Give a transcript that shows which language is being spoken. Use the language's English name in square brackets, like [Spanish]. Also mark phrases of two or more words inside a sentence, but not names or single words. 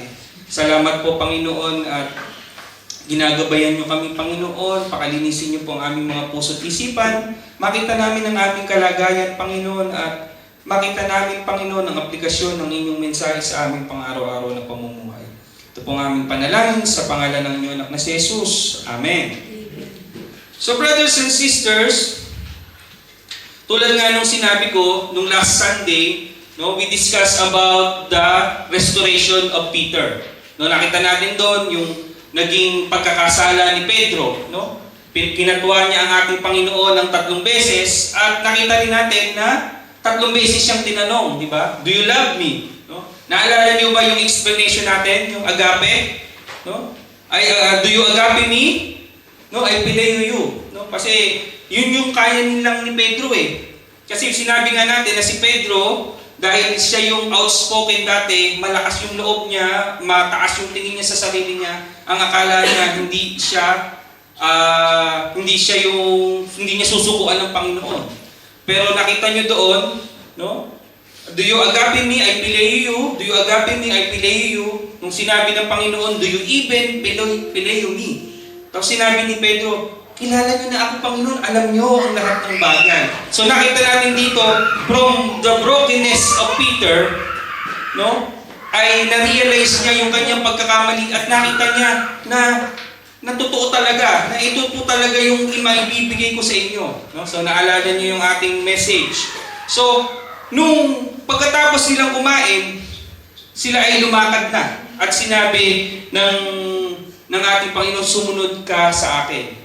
[Filipino] Salamat po, Panginoon, at ginagabayan nyo kami, Panginoon. Pakalinisin nyo po ang aming mga puso't isipan. Makita namin ang aming kalagayan, Panginoon, at makita namin, Panginoon, ang aplikasyon ng inyong mensahe sa aming pang-araw-araw na pamumuhay. Ito po ang aming panalangin sa pangalan ng inyong anak na si Jesus. [English] Amen. So brothers and sisters, [Filipino] tulad nga nung sinabi ko nung [English] last Sunday, no, we discussed about the restoration of Peter. [Filipino] No, nakita natin doon yung naging pagkakasala ni Pedro, no? Kinatuwa niya ang ating Panginoon ng 3 beses at nakita rin natin na 3 beses siyang tinanong, di ba? [English] Do you love me? No? [Filipino] Naalala niyo ba yung explanation natin, yung agape? [English] No? Do you agape me? No, I phileo you. No? [Filipino] Kasi yun yung kaya nilang ni Pedro eh. Kasi sinabi nga natin na si Pedro, dahil siya yung outspoken dati, malakas yung loob niya, mataas yung tingin niya sa sarili niya, ang akala niya hindi niya susukuan ng Panginoon. Pero nakita niyo doon, no? [English] Do you agape me, I phileo you? Do you agape me, I phileo you? [Filipino] Nung sinabi ng Panginoon, [English] do you even phileo me? [Filipino] Tapos sinabi ni Pedro, kilala niyo na ako, Panginoon, alam niyo ang lahat ng bagay. So nakita natin dito, [English] from the brokenness of Peter, no, [Filipino] ay na-realize niya yung kanyang pagkakamali at nakita niya na totoo talaga, na ito po talaga yung maibibigay ko sa inyo. No? So naalala niyo yung ating message. So, nung pagkatapos nilang kumain, sila ay lumakad na at sinabi ng ating Panginoon, sumunod ka sa akin.